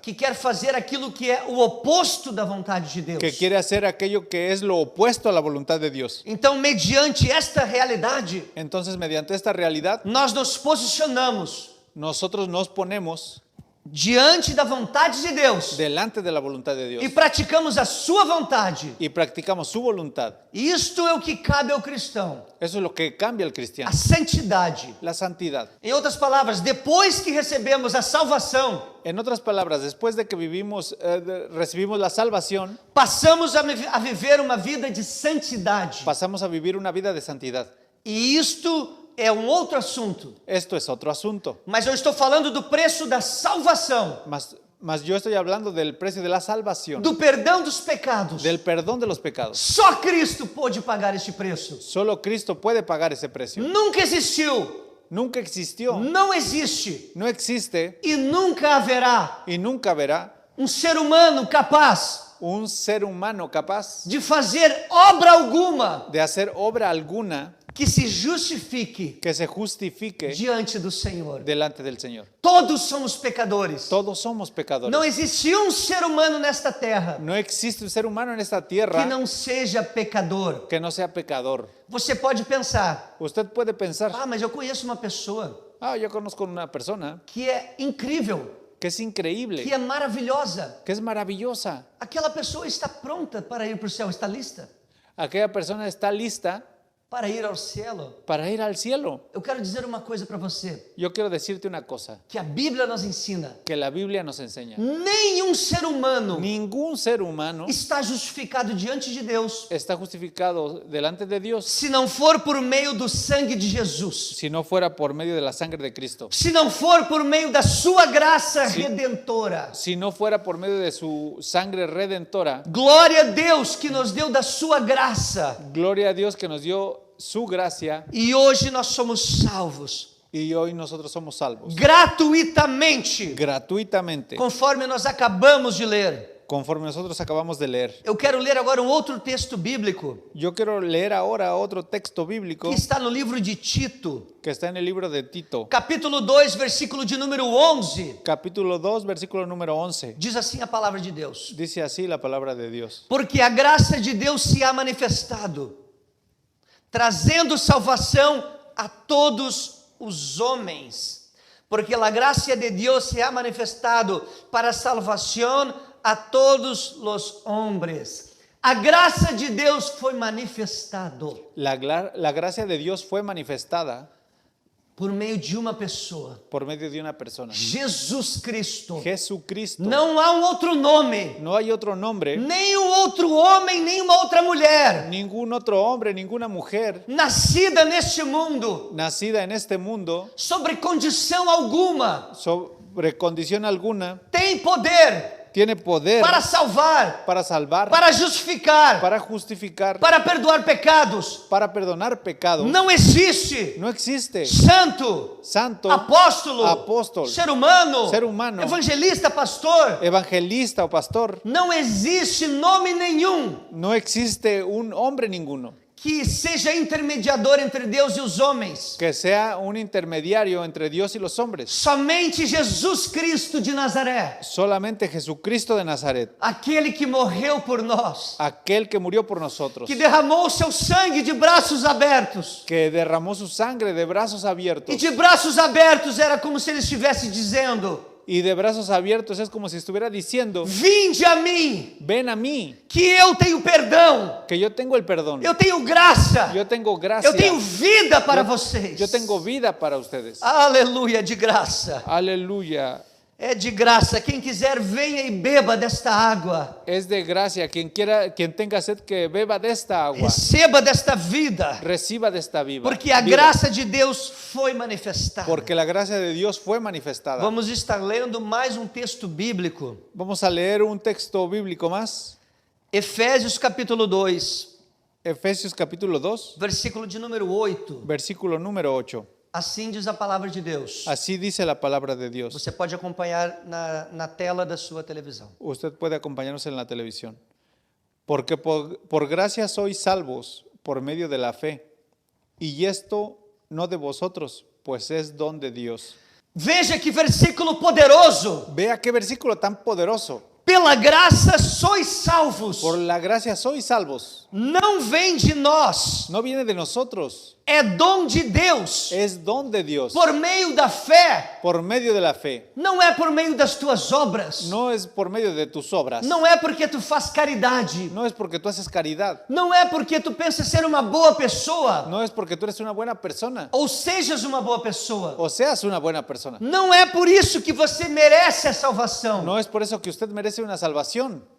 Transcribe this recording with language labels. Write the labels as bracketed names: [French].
[Portuguese] que quer fazer aquilo que é o oposto da vontade de Deus. [Spanish] que quiere hacer aquello que es lo opuesto a la voluntad de Dios. [Portuguese] Então, mediante esta realidade, [Spanish] Entonces, mediante esta realidad, [Portuguese] nós nos posicionamos [Spanish] nosotros nos ponemos [Portuguese] diante da vontade de Deus [Spanish] delante de la voluntad de Dios [Portuguese] e praticamos a sua vontade. [Spanish] y practicamos su voluntad. [Portuguese] Isto é o que cabe ao cristão, [Spanish] Eso es lo que cambia al a cristiano, [Portuguese] santidade. [Spanish] la santidad. [Portuguese] Em outras palavras, depois que recebemos a salvação, [Spanish] En otras palabras, después de que recibimos la salvación, [Portuguese] passamos a viver uma vida de santidade. [Spanish] pasamos a vivir una vida de santidad. [Portuguese] E isto é um outro assunto. [Spanish] Esto es otro asunto. [Portuguese] Mas eu estou falando do preço da salvação, [Spanish] Mas yo estoy hablando del precio de la salvación, [Portuguese] do perdão dos pecados. [Spanish] del perdón de los pecados. [Portuguese] Só Cristo pôde pagar este preço. [Spanish] Solo Cristo puede pagar ese precio. [Portuguese] Nunca existiu, [Spanish] Nunca existió, [Portuguese] não existe [Spanish] no existe [Portuguese] e nunca haverá [Spanish] y nunca habrá [Portuguese] um ser humano capaz [Spanish] un ser humano capaz [Portuguese] de fazer obra alguma [Spanish] de hacer obra alguna [Portuguese] que se justifique [Spanish] que se justifique [Portuguese] diante do Senhor. [Spanish] delante del Señor. [Portuguese] Todos somos pecadores. [Spanish] Todos somos pecadores. [Portuguese] Não existe um ser humano nesta terra [Spanish] No existe un ser humano en esta que tierra [Portuguese] não seja pecador. [Spanish] que no sea pecador. [Portuguese] Você pode pensar: [Spanish] Usted puede pensar, [Portuguese] ah, mas eu conheço uma pessoa [Spanish] yo conozco una persona [Portuguese] que é incrível, [Spanish] que es increíble, [Portuguese] que é maravilhosa. [Spanish] que es maravillosa. [Portuguese] Aquela pessoa está pronta para ir para o céu, [Spanish] está lista Aquella persona está lista [Portuguese] para ir ao [Spanish] cielo. para ir al cielo. [Portuguese] Eu quero dizer uma coisa para você, [Spanish] Yo quiero decirte una cosa [Portuguese] que a Bíblia nos ensina: [Spanish] que la Biblia nos enseña. [Portuguese] nenhum ser humano [Spanish] Ningún ser humano [Portuguese] está justificado diante de Deus [Spanish] está justificado delante de Dios [Portuguese] se não for por meio do sangue de Jesus, [Spanish] si no fuera por medio de la sangre de Cristo, [Portuguese] se não for por meio da sua graça redentora. [Spanish] si no fuera por medio de su sangre redentora. [Portuguese] Glória a Deus que nos deu da sua graça. [Spanish] Gloria a Dios que nos dio su gracia [Portuguese] e hoje nós somos salvos [Spanish] y hoy nosotros somos salvos [Portuguese] gratuitamente, [Spanish] gratuitamente, [Portuguese] conforme nós acabamos de ler. [Spanish] conforme nosotros acabamos de leer. [Portuguese] Eu quero ler agora um outro texto bíblico [Spanish] Yo quiero leer ahora otro texto bíblico [Portuguese] que está no livro de Tito, [Spanish] que está en el libro de Tito, [Portuguese] capítulo 2, versículo de número 11. [Spanish] capítulo 2, versículo número 11. [Portuguese] Diz assim a palavra de Deus: [Spanish] Dice así la palabra de Dios. [Portuguese] porque a graça de Deus se há manifestado, trazendo salvação a todos os homens. Porque a graça de Deus se há manifestado para salvação a todos os homens. A graça de Deus foi manifestado [Spanish] La gracia de Dios fue manifestada [Portuguese] por meio de uma pessoa, [Spanish] por medio de una persona, [Portuguese] Jesus Cristo. [Spanish] Jesucristo. [Portuguese] Não há um outro nome, [Spanish] No hay otro nombre, [Portuguese] nem um outro homem, nem uma outra mulher [Spanish] ningún otro hombre, ninguna mujer [Portuguese] nascida neste mundo, [Spanish] nacida en este mundo, [Portuguese] sobre condição alguma, [Spanish] sobre condición alguna, [Portuguese] tem poder [Spanish] tiene poder [Portuguese] para salvar, [Spanish] para salvar, [Portuguese] para justificar, [Spanish] para justificar, [Portuguese] para perdoar pecados. [Spanish] para perdonar pecados. [Portuguese] Não existe [Spanish] No existe [Portuguese] santo, [Spanish] santo, [Portuguese] apóstolo, ser humano, evangelista, pastor. [Spanish] evangelista o pastor. [Portuguese] Não existe nome nenhum [Spanish] No existe un hombre ninguno [Portuguese] que seja intermediador entre Deus e os homens. [Spanish] que sea un intermediario entre Dios y los hombres. [Portuguese] Somente Jesus Cristo de Nazaré, [Spanish] Solamente Jesucristo de Nazaret, [Portuguese] aquele que morreu por nós, [Spanish] aquel que murió por nosotros, [Portuguese] que derramou o seu sangue de braços abertos. [Spanish] que derramó su sangre de brazos abiertos. [Portuguese] E de braços abertos era como se ele estivesse dizendo: [Spanish] Y de brazos abiertos es como si estuviera diciendo, [Portuguese] vinde a mim, [Spanish] ven a mí, [Portuguese] que eu tenho perdão, [Spanish] que yo tengo el perdón. [Portuguese] eu tenho graça, [Spanish] Yo tengo gracia. [Portuguese] eu tenho vida para [Spanish] Yo- [Portuguese] vocês. [Spanish] Yo tengo vida para ustedes. [Portuguese] Aleluia, de graça. [Spanish] Aleluya. [Portuguese] É de graça. Quem quiser, venha e beba desta água. [Spanish] Es de gracia. Quien quiera, quien tenga sed, que beba de esta agua. [Portuguese] Receba desta vida. [Spanish] Reciba de esta vida. [Portuguese] Porque a graça de Deus foi manifestada. [Spanish] Porque la gracia de Dios fue manifestada. [Portuguese] Vamos estar lendo mais um texto bíblico. [Spanish] Vamos a leer un texto bíblico más. [Portuguese] Efésios capítulo 2, [Spanish] Efesios capítulo 2, [Portuguese] versículo de número 8. [Spanish] versículo número 8. [Portuguese] Assim diz a palavra de Deus. [Spanish] Así dice la palabra de Dios. [Portuguese] Você pode acompanhar na tela da sua televisão. [Spanish] Usted puede acompañarnos en la televisión. Porque por gracia sois salvos por medio de la fe. Y esto no de vosotros, pues es don de Dios. [Portuguese] Veja que versículo poderoso. [Spanish] Vea qué versículo tan poderoso. [Portuguese] Pela graça sois salvos. [Spanish] Por la gracia sois salvos. [Portuguese] Não vem de nós. [Spanish] No viene de nosotros, [Portuguese] É dom de Deus. [Spanish] es don de Dios. [Portuguese] Por meio da fé. [Spanish] Por medio de la fe. [Portuguese] Não é por meio das tuas obras. [Spanish] No es por medio de tus obras. [Portuguese] Não é porque tu faz caridade. [Spanish] No es porque tú haces caridad. [Portuguese] Não é porque tu pensas ser uma boa pessoa. [Spanish] No es porque tú eres una buena persona. [Portuguese] Ou sejas uma boa pessoa. [Spanish] O seas una buena persona. [Portuguese] Não é por isso que você merece a salvação. [Spanish] No es por eso que usted merece una salvación.